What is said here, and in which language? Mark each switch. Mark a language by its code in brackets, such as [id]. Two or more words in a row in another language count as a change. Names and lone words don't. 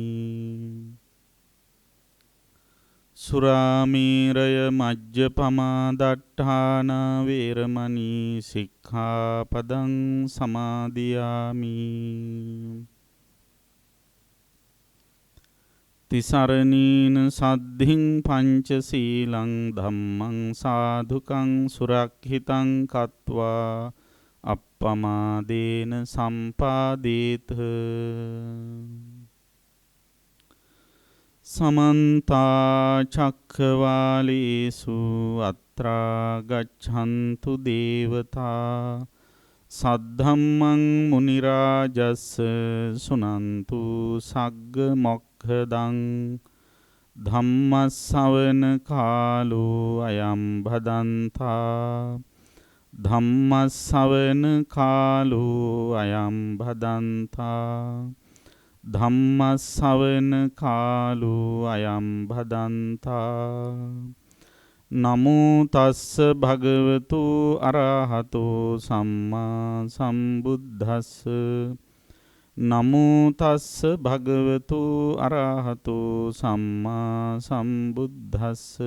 [pi] සුරාමේරය මජ්ජපමා දට්ඨාන වේරමණී සික්ඛාපදං සමාදියාමි. තිසරණීන සද්ධින් පංචශීලං ධම්මං සාධුකං සුරක්ෂිතං කତ୍වා අප්පමාදේන සම්පාදේත. සමන්තා චක්ඛවාලේසු අත්‍රා ගච්ඡන්තු දේවතා සද්ධම්මං මුනි රාජස්ස සුනන්තු සග්ග මොක්ඛදං ධම්මස්සවන කාලෝ අයං භදන්තා. ධම්මස්සවන කාලෝ අයං භදන්තා. ධම්මස්සවන කාලෝ අයං භදන්තා. නමෝ තස්ස භගවතු අරහතෝ සම්මා සම්බුද්දස්ස. නමෝ තස්ස භගවතු අරහතෝ සම්මා සම්බුද්දස්ස.